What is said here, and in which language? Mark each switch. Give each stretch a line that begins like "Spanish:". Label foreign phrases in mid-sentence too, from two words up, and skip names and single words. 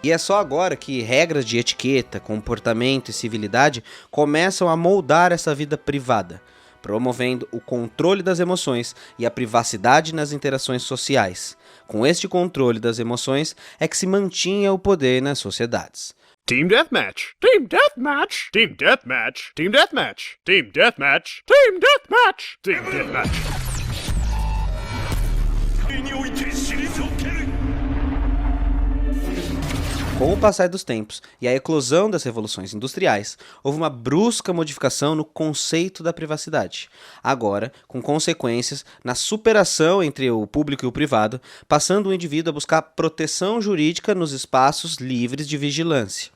Portuguese: E é só agora que regras de etiqueta, comportamento e civilidade começam a moldar essa vida privada, promovendo o controle das emoções e a privacidade nas interações sociais. Com este controle das emoções é que se mantinha o poder nas sociedades.
English: Team Deathmatch! Team Deathmatch! Team Deathmatch! Team Deathmatch! Team Deathmatch! Team Deathmatch! Team Deathmatch!
Portuguese: Com o passar dos tempos e a eclosão das revoluções industriais, houve uma brusca modificação no conceito da privacidade. Agora, com consequências na superação entre o público e o privado, passando o indivíduo a buscar proteção jurídica nos espaços livres de vigilância.